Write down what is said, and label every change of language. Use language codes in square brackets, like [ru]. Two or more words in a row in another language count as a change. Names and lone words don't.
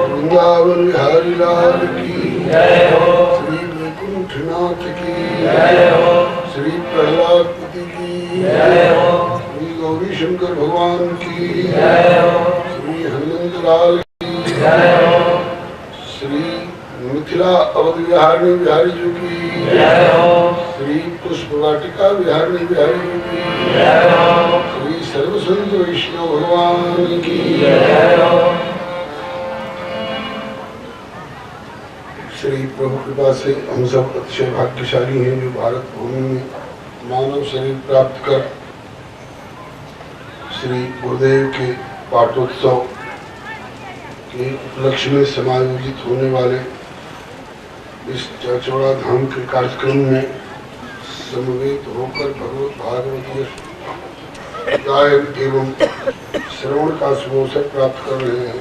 [hi] वृंदावन बिहारी लाल की जय हो। श्री वैकुंठनाथ की जय हो। श्री प्रहलादपति की जय हो। श्री गौरी शंकर भगवान की जय हो। श्री हनुमंत लाल की जय हो। श्री मिथिला अवध बिहारी बिहारी जी की जय हो। श्री पुष्प वाटिका बिहारी बिहारी जी की जय हो। श्री सर्वसंत वैष्णव भगवान की जय हो। श्री प्रभु कृपा से हम सब अतिशय भाग्यशाली हैं जो भारत भूमि में मानव शरीर प्राप्त कर श्री गुरुदेव के पाठोत्सव के उपलक्ष्य में समायोजित होने वाले इस चौड़ा धाम के कार्यक्रम में समवेत होकर भगवत भागवतीय गायन एवं श्रवण का शुभ अवसर प्राप्त कर रहे हैं।